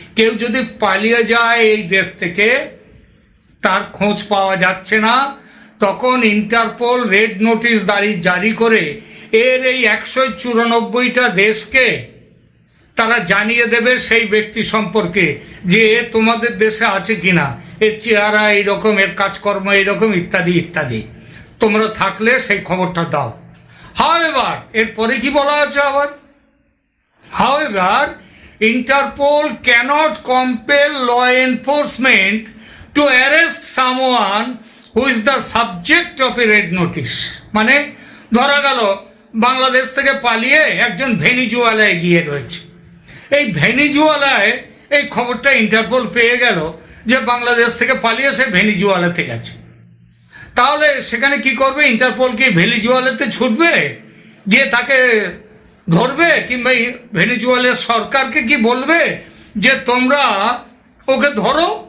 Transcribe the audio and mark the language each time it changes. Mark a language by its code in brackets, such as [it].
[bn] কেউ যদি পালিয়ে যায় এই দেশ থেকে, তার খোঁজ পাওয়া যাচ্ছে না, তখন ইন্টারপোল রেড নোটিশ জারি করে এর এই 194টা দেশকে তারা জানিয়ে দেবে সেই ব্যক্তি সম্পর্কে যে এ তোমাদের দেশে আছে কিনা, এর চেহারা এইরকম, এর কাজকর্ম এইরকম, ইত্যাদি ইত্যাদি। তোমরা থাকলে সেই খবরটা দাও। [en] however, [bn] এরপরে কি বলা আছে আবার, [en] However Interpol cannot compel law enforcement to arrest someone who is the subject of a red notice। [bn] মানে ধরা গেল বাংলাদেশ থেকে পালিয়ে একজন ভেনিজুয়েলায় গিয়ে রয়েছে। এই ভেনিজুয়েলায় এই খবরটা ইন্টারপোল পেয়ে গেল যে বাংলাদেশ থেকে পালিয়ে সে ভেনিজুয়েলাতে গেছে। তাহলে সেখানে কি করবে? ইন্টারপোল কি ভেনিজুয়েলাতে ছুটবে, গিয়ে তাকে ধরবে, কিংবা ভেনিজুয়েলার সরকারকে কি বলবে যে তোমরা ওকে ধরো?